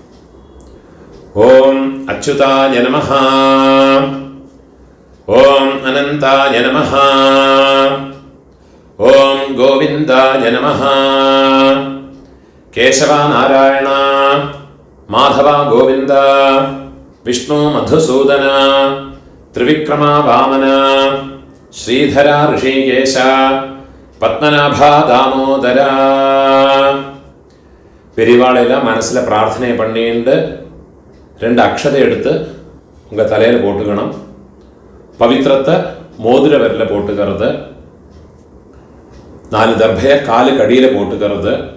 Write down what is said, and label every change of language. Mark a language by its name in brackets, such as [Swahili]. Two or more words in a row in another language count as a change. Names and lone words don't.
[Sanskrit] ஓம் அச்சுதாய நமஹ, ஓம் அனந்தாய நமஹ, ஓம் கோவிந்தாய நமஹ, கேசவா நாராயண மாதவா கோவிந்த, விஷ்ணு மதுசூதன, ത്രിവിക്രമാ വാമന, ശ്രീധര ഋഷികേശ, പത്മനാഭ ദാമോദര. [Tamil] பெரியவாளெல்லாம் மனசில் பிரார்த்தனை பண்ணிட்டு 2 அக்ஷதை எடுத்து உங்கள் தலையில் போட்டுக்கணும். பவித்திரத்தை மோதிர விரலில் போட்டுக்கிறது. 4 தர்பையை காலுக்கு அடியில் போட்டுக்கிறது.